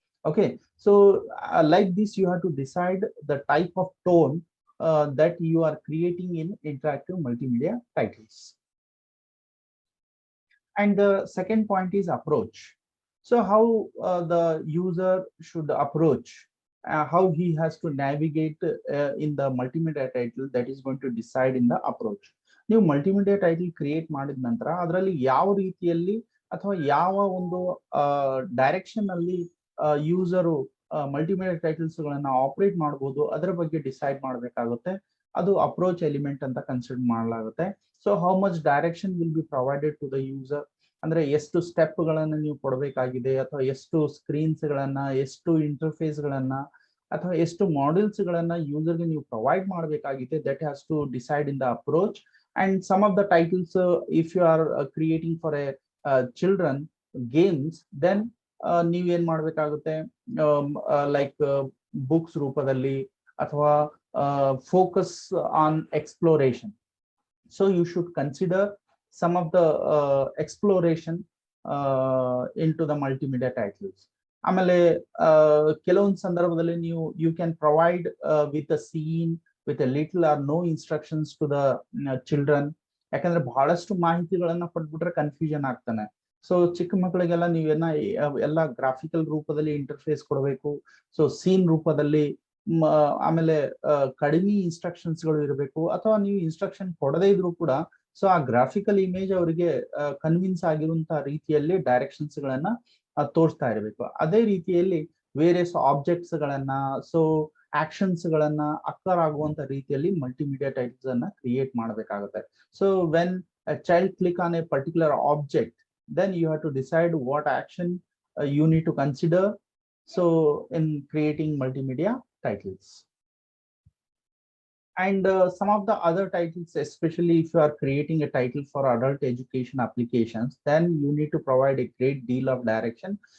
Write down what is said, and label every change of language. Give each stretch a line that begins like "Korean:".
English: Okay, so like this you have to decide the type of tone that you are creating in interactive multimedia titles. And the second point is approach. So how the user should approach, how he has to navigate in the multimedia title, that is going to decide in the approach.
Kannada: ನೀವು multimedia title create ಮಾಡಿದ ನಂತರ ಅದರಲ್ಲಿ ಯಾವ ರೀತಿಯಲ್ಲಿ ಅಥವಾ ಯಾವ ಒಂದು direction ಅಲ್ಲಿ ಯೂಸರು ಮಲ್ಟಿಮೀಡಿಯಾ ಟೈಟಲ್ಸ್ ಗಳನ್ನ ಆಪರೇಟ್ ಮಾಡಬಹುದು, ಅದರ ಬಗ್ಗೆ ಡಿಸೈಡ್ ಮಾಡಬೇಕಾಗುತ್ತೆ. ಅದು ಅಪ್ರೋಚ್ ಎಲಿಮೆಂಟ್ ಅಂತ ಕನ್ಸಿಡರ್ ಮಾಡಲಾಗುತ್ತೆ.
English: so how much direction will be provided to the user,
Kannada: ಅಂದ್ರೆ ಎಷ್ಟು ಸ್ಟೆಪ್ ಗಳನ್ನ ನೀವು ಕೊಡಬೇಕಾಗಿದೆ, ಅಥವಾ ಎಷ್ಟು ಸ್ಕ್ರೀನ್ಸ್ ಗಳನ್ನ, ಎಷ್ಟು ಇಂಟರ್ಫೇಸ್ ಗಳನ್ನ, ಅಥವಾ ಎಷ್ಟು ಮಾಡ್ಯೂಲ್ಸ್ ಗಳನ್ನ ಯೂಸರ್ಗೆ ನೀವು ಪ್ರೊವೈಡ್ ಮಾಡಬೇಕಾಗಿದೆ,
English: That has to decide in the approach. And some of the titles, if you are creating for a children games, then
Kannada: ನೀವ್ ಏನ್ ಮಾಡ್ಬೇಕಾಗುತ್ತೆ,
English: like books
Kannada: ರೂಪದಲ್ಲಿ ಅಥವಾ
English: Focus on exploration. So you should consider some of the exploration into the multimedia titles.
Kannada: ಆಮೇಲೆ ಕೆಲವೊಂದು ಸಂದರ್ಭದಲ್ಲಿ ನೀವು
English: You can provide with a scene with a little or no instructions to the children.
Kannada: ಯಾಕಂದ್ರೆ ಬಹಳಷ್ಟು ಮಾಹಿತಿಗಳನ್ನ ಕೊಟ್ಬಿಟ್ರೆ ಕನ್ಫ್ಯೂಷನ್ ಆಗ್ತಾನೆ. So ಚಿಕ್ಕ ಮಕ್ಕಳಿಗೆಲ್ಲ ನೀವೇನ ಎಲ್ಲ ಗ್ರಾಫಿಕಲ್ ರೂಪದಲ್ಲಿ ಇಂಟರ್ಫೇಸ್ ಕೊಡಬೇಕು. ಸೊ ಸೀನ್ ರೂಪದಲ್ಲಿ ಆಮೇಲೆ ಕಡಿಮೆ ಇನ್ಸ್ಟ್ರಕ್ಷನ್ಸ್ ಗಳು ಇರಬೇಕು, ಅಥವಾ ನೀವು ಇನ್ಸ್ಟ್ರಕ್ಷನ್ ಕೊಡದೇ ಇದ್ರು ಕೂಡ ಸೊ ಆ ಗ್ರಾಫಿಕಲ್ ಇಮೇಜ್ ಅವರಿಗೆ ಕನ್ವಿನ್ಸ್ ಆಗಿರುವಂತಹ ರೀತಿಯಲ್ಲಿ ಡೈರೆಕ್ಷನ್ಸ್ ಗಳನ್ನ ತೋರಿಸ್ತಾ ಇರಬೇಕು. ಅದೇ ರೀತಿಯಲ್ಲಿ ವೇರಿಯಸ್ ಆಬ್ಜೆಕ್ಟ್ಸ್ ಗಳನ್ನ, ಸೊ ಆಕ್ಷನ್ಸ್ ಗಳನ್ನ ಅಕ್ಕರ್ ಆಗುವಂತ ರೀತಿಯಲ್ಲಿ ಮಲ್ಟಿಮೀಡಿಯಾ ಟೈಟಲ್ಸ್ ಅನ್ನ ಕ್ರಿಯೇಟ್ ಮಾಡಬೇಕಾಗುತ್ತೆ.
English: So when a child click on a particular object, then you have to decide what action you need to consider, so in creating multimedia titles. And some of the other titles, especially if you are creating a title for adult education applications, then you need to provide a great deal of direction.